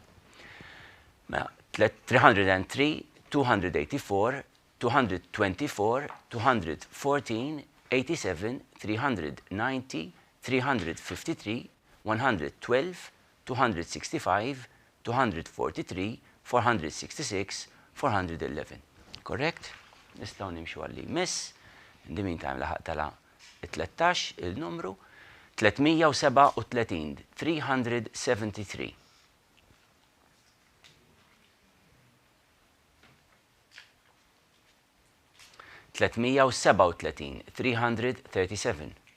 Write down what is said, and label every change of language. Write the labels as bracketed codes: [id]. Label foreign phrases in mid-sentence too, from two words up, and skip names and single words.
[mt] Mela 303, 284, 224, 214, 87, 390, 353, 112, 265, 243, 466, 411. Correct? Nistgħu nimxu għalli miss. [en] In the meantime [mt] laħaq tala 13 il-numru 337 373. 337 337.